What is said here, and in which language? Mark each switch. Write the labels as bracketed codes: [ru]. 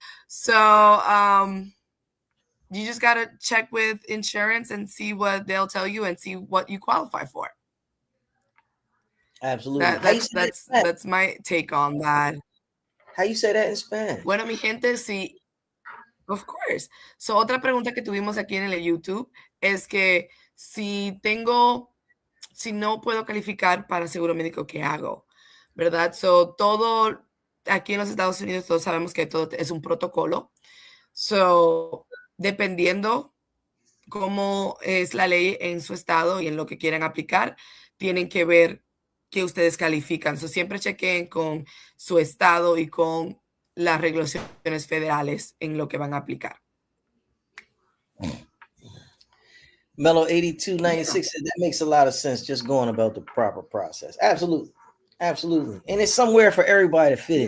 [en] So you just gotta check with insurance and see what they'll tell you and see what you qualify for. Absolutely. That How you that's say that in that's Spanish? that's my take on that. How you say that in Spanish? [es] Bueno, mi gente, sí, [en] of course. [es] So, otra pregunta que tuvimos aquí en el YouTube es que si no puedo calificar para seguro médico, ¿qué hago? ¿Verdad? So, todo aquí en los Estados Unidos, todos sabemos que todo es un protocolo. So, dependiendo cómo es la ley en su estado y en lo que quieran aplicar, tienen que ver que ustedes califican. So, siempre chequen con su estado y con las regulaciones federales en lo que van a aplicar. [en] Mellow Yeah. 8296 said that makes a lot of sense. Just going about the proper process. Absolutely, absolutely, and it's somewhere for everybody to fit in.